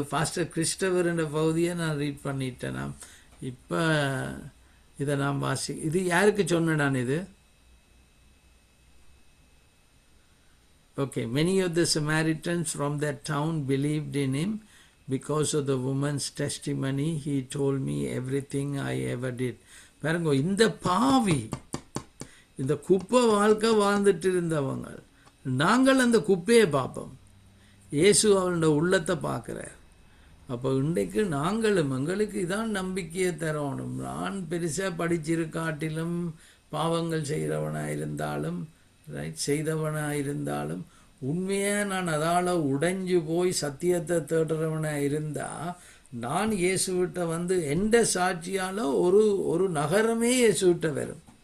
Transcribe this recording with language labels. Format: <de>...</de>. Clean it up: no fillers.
<ta>Pastor Christopher என்ற பகுதியை நான் ரீட் பண்ணிட்டேன். இப்போ இதை நான் இது யாருக்கு சொன்னேன் நான் இது?</ta> <en>Okay, many of the Samaritans from that town believed in him because of the woman's testimony. He told me everything I ever did.</en> <ta>பாருங்க, இந்த பாவி இந்த குப்பை வாழ்க்கை வாழ்ந்துட்டு இருந்தவங்க. நாங்கள் அந்த குப்பையை பார்ப்போம். இயேசு அவனோட உள்ளத்தை பார்க்குறார். அப்போ இன்றைக்கு நாங்களும் எங்களுக்கு இதான் நம்பிக்கையை தரணும். நான் பெருசாக படிச்சிருக்காட்டிலும் பாவங்கள் செய்கிறவனாக இருந்தாலும் செய்தவனாக இருந்தாலும் உண்மையாக நான் அதால் உடைஞ்சு போய் சத்தியத்தை தேடுறவனாக இருந்தால் நான் இயேசுவிட்ட வந்து எந்த சாட்சியால் ஒரு நகரமே இயேசுவிட்ட வரும்.</ta>